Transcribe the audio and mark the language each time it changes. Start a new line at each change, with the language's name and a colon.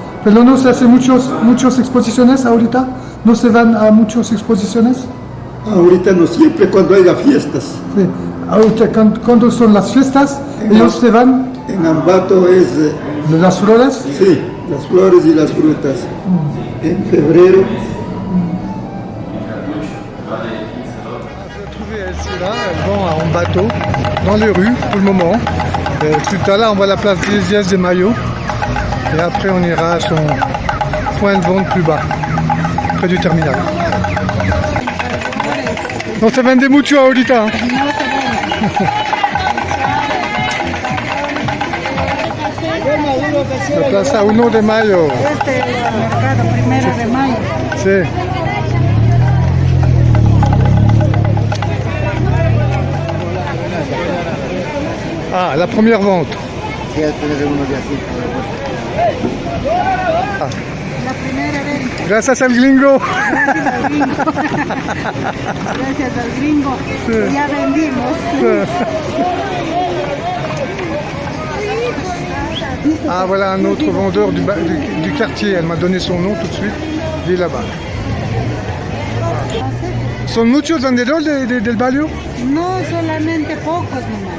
Spanish: Pero no se hace muchas exposiciones ahorita. ¿No se van a muchas exposiciones? Ahorita no, siempre cuando haya fiestas. Sí. Ahorita cuando son las fiestas, ellos se van. En Ambato es... ¿De las flores? Sí, las flores y las frutas. En febrero.
French: J'ai trouvé El Sira, elle vend en bateau, dans les rues pour le moment. Tout à l'heure, on va à la place 10 de Mayo. Et après, on ira à son point de vente plus bas, près du terminal.
Spanish: No se vende mucho ahorita. Maduro La Plaza 1 de Mayo. Este es el mercado 1 de mayo. Sí.
French: Ah, la première vente. Ah.
Spanish: La primera venta. Gracias al gringo. Gracias al gringo. Gracias al gringo. Sí. Ya vendimos.
French: Ah, voilà un autre vendeur du quartier. Elle m'a donné son nom tout de suite. Il est là-bas.
Spanish: ¿Son muchos vendedores del barrio? No, solamente pocos nomás.